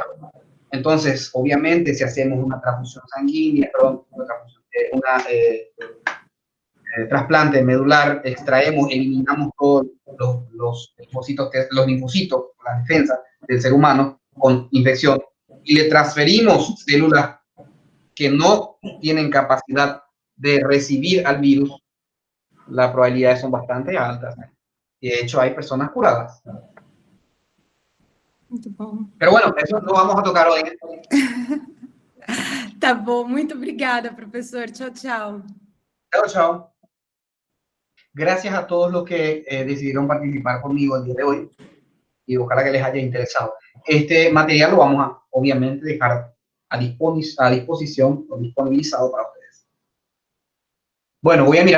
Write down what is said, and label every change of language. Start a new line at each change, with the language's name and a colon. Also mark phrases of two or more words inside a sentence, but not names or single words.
Spanish: Entonces, obviamente, si hacemos una transfusión sanguínea, perdón, trasplante medular, extraemos, eliminamos todos los linfocitos, la defensa del ser humano con infección, y le transferimos células que no tienen capacidad de recibir al virus, las probabilidades son bastante altas. Y de hecho hay personas curadas.
Portuguese: Muito bom.
Spanish: Pero bueno, eso lo vamos a tocar hoy.
Portuguese: Tá bom, muito obrigada, professor. Tchau, tchau.
Spanish: Chao, chao. Gracias a todos los que decidieron participar conmigo el día de hoy y ojalá que les haya interesado. Este material lo vamos a, obviamente, dejar a disposición o disponibilizado para ustedes. Bueno, voy a mirar.